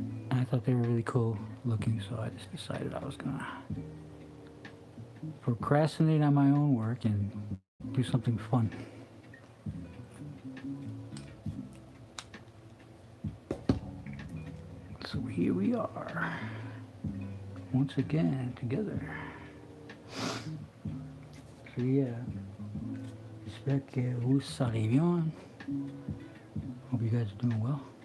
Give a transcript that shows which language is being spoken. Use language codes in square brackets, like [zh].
[en] And I thought they were really cool looking, so I just decided I was gonna procrastinate on my own work and do something fun. So here we are, once again together. So yeah, [fr] j'espère que vous allez bien. [en] Hope you guys are doing well.